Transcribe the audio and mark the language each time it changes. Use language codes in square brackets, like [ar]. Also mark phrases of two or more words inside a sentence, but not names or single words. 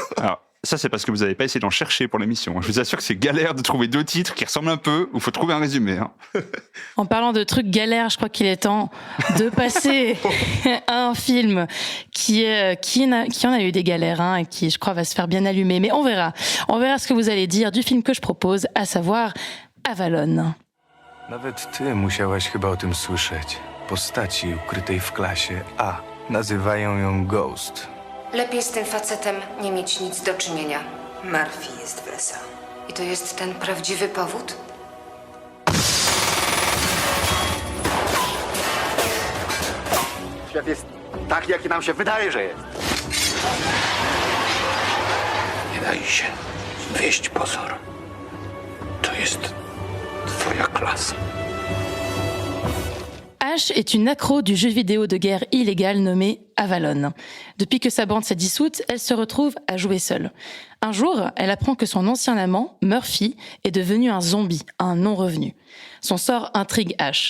[fr] Alors, ça, c'est parce que vous n'avez pas essayé d'en chercher pour l'émission. Je vous assure que c'est galère de trouver 2 titres qui ressemblent un peu, où il faut trouver un résumé. Hein. en parlant de trucs galères, je crois qu'il est temps de passer à un film qui en a eu des galères, hein, et qui, je crois, va se faire bien allumer. Mais on verra. On verra ce que vous allez dire du film que je propose, à savoir Avalon. [pl] Nawet ty musiałaś chyba o tym słyszeć. Postaci ukrytej w klasie A. Nazywają ją Ghost. Lepiej z tym facetem nie mieć nic do czynienia. Murphy jest w SA. I to jest ten prawdziwy powód? Świat jest tak, jaki nam się wydaje, że jest. Nie daj się wieść pozor. To jest twoja klasa. [fr] Ash est une accro du jeu vidéo de guerre illégal nommé Avalon. Depuis que sa bande s'est dissoute, elle se retrouve à jouer seule. Un jour, elle apprend que son ancien amant, Murphy, est devenu un zombie, un non-revenu. Son sort intrigue Ash.